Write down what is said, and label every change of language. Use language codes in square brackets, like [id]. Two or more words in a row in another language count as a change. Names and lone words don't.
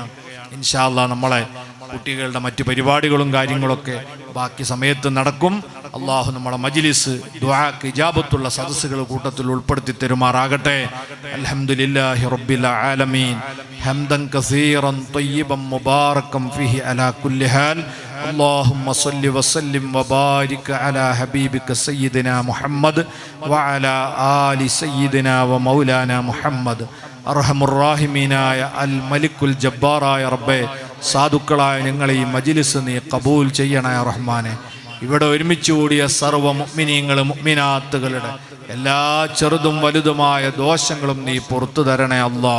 [ar] إن شاء الله [ml] നമ്മളെ കുട്ടികളുടെ മറ്റു പരിപാടികളും കാര്യങ്ങളൊക്കെ ബാക്കി സമയത്ത് നടക്കും. അള്ളാഹു നമ്മളെ മജ്ലിസ് ദുആക്ക് ഇജാബത്തുള്ള സദസ്സുകൾ കൂട്ടത്തിൽ ഉൾപ്പെടുത്തി തരുമാറാകട്ടെ. [ar] الحمد لله رب العالمين حمدا كثيرا طيبا مباركا فيه على كل حال. اللهم صل وسلم وبارك على حبيبك سيدنا محمد وعلى آل سيدنا ومولانا محمد. [ml] അർഹമുർ-റഹീമീനായ അൽ മലിക്കുൽ ജബ്ബാറായ റബ്ബേ, സാധുക്കളായ ഞങ്ങളെ ഈ മജ്ലിസ് നീ കബൂൽ ചെയ്യണേ റഹ്മാനെ. ഇവിടെ ഒരുമിച്ച് കൂടിയ സർവ്വ മുഅ്മിനീങ്ങൾ മുഅ്മിനാത്തുകളുടെ എല്ലാ ചെറുതും വലുതുമായ ദോഷങ്ങളും നീ പുറത്തു തരണേ അല്ലാഹ്.